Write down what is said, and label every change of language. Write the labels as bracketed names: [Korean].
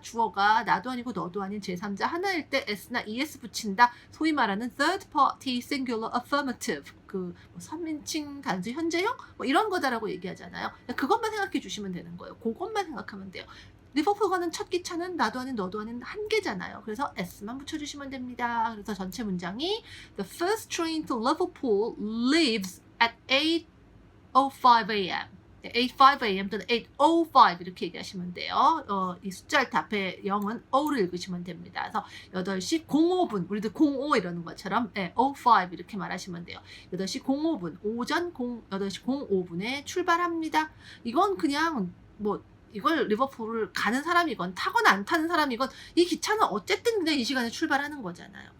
[Korean] 주어가 나도 아니고 너도 아닌 제3자 하나일 때 s나 es 붙인다. 소위 말하는 [English] third party singular affirmative, [Korean] 그 3인칭 단수 현재형 이런 거다라고 얘기하잖아요. 그것만 생각해 주시면 되는 거예요. 그것만 생각하면 돼요. 리버풀 가는 첫 기차는 나도 아닌 너도 아닌 한 개잖아요. 그래서 s만 붙여주시면 됩니다. 그래서 전체 문장이 [English] The first train to Liverpool leaves at 8:05 a.m. 8:05 a.m. [Korean] 또는 8:05 이렇게 얘기하시면 돼요. 이 숫자를 앞에 0은 O를 읽으시면 됩니다. 그래서 8시 05분, 우리도 05 이러는 것처럼 05 이렇게 말하시면 돼요. 8시 05분, 오전 8시 05분에 출발합니다. 이건 그냥 뭐 이걸 리버풀을 가는 사람이건 타거나 안 타는 사람이건 이 기차는 어쨌든 그냥 이 시간에 출발하는 거잖아요.